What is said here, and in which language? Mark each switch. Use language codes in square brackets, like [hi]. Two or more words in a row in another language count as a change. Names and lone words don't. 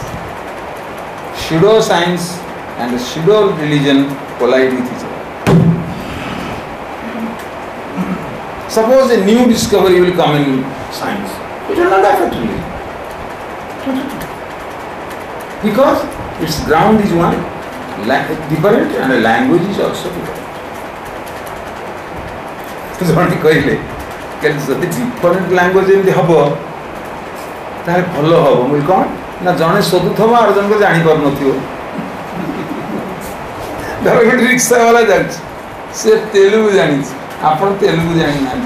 [en] Pseudo science and pseudo religion collide with each other. Suppose a new discovery will come in science, it will not affect religion. Because its ground is one, different, and the language is also different. [or] ଜଣେ କହିଲେ ଯଦି [en] different language [or] ଏମିତି ହେବ ତାହେଲେ ଭଲ ହେବ. ମୁଁ କ'ଣ ନା ଜଣେ ଶୋଧୁଥିବ ଆଉ ଜଣକ ଜାଣିପାରୁନଥିବ. ଧର ଗୋଟେ ରିକ୍ସା ବାଲା ଯାଉଛି, ସେ ତେଲୁଗୁ ଜାଣିଛି, ଆପଣ ତେଲୁଗୁ ଜାଣିନାହାନ୍ତି.